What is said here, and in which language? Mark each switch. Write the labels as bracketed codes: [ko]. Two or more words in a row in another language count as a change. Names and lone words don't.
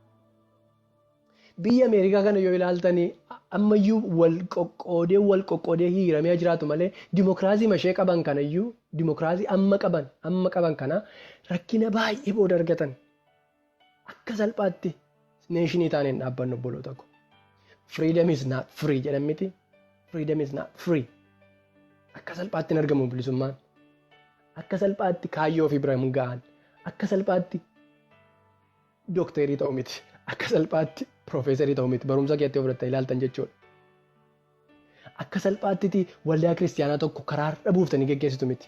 [om] Biyya Ameerikaa kana yoo ilaaltanii ammayyuu wal qoqqoodee hiiramee jiraatu malee dimokiraasii mashee qaban kanayyuu dimokiraasii amma qaban kana rakkina baay'ee booda argatan. Akka salphaatti neeshinii taaneen dhaabbannu obboloota koo. [en] Freedom is not free [om] jedhan miti. [en] Freedom is not free. [om] Akka salphaatti hin argamu bilisummaan. Akka salphaatti kaayyoo ofii bira hin ga'an. Akka salphaatti dookterii ta'u miti. Akka salphaatti piroofeesarii ta'u miti. Barumsa keetti ofirratti ilaaltan jechuudha. Akka salphaatti waldaa kiristaanaa tokko karaa har'a buuftanii geggeessitu miti.